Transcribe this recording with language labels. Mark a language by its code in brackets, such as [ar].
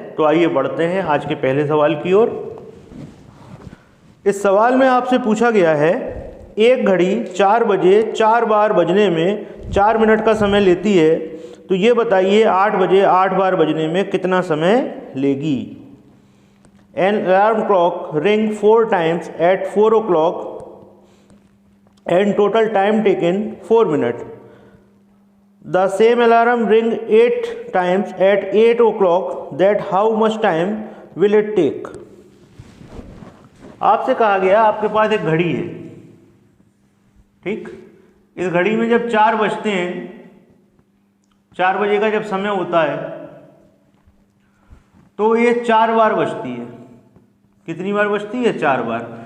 [hi] तो आइए बढ़ते हैं आज के पहले सवाल की ओर। इस सवाल में आपसे पूछा गया है, एक घड़ी 4 बजे 4 बार बजने में 4 मिनट का समय लेती है, तो ये बताइए 8 बजे 8 बार बजने में कितना समय लेगी। [en] An alarm clock ring 4 times at 4 o'clock and total time taken 4 minutes. The same alarm ring 8 times at 8 o'clock. That how much time will it take? [hi] आपसे कहा गया आपके पास एक घड़ी है, ठीक। इस घड़ी में जब 4 बजते हैं, 4 बजे का जब समय होता है तो ये 4 बार बजती है। कितनी बार बजती है? 4 बार।